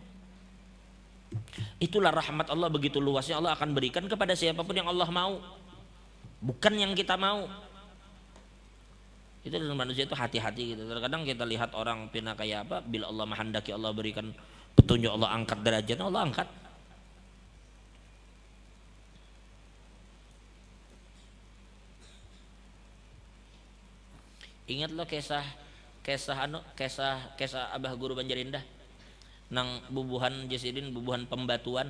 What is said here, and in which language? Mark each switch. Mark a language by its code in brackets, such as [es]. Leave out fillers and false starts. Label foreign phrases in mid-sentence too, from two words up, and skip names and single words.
[id] Itulah rahmat Allah begitu luasnya, Allah akan berikan kepada siapapun yang Allah mau. Bukan yang kita mau. Itu dengan manusia itu hati-hati gitu. Terkadang kita lihat orang pina kayak apa, bila Allah menghendaki Allah berikan petunjuk, Allah angkat derajatnya, Allah angkat. [bjn] Ingat lo kisah Abah Guru Banjarindah nang bubuhan Jasidin, bubuhan pembatuan.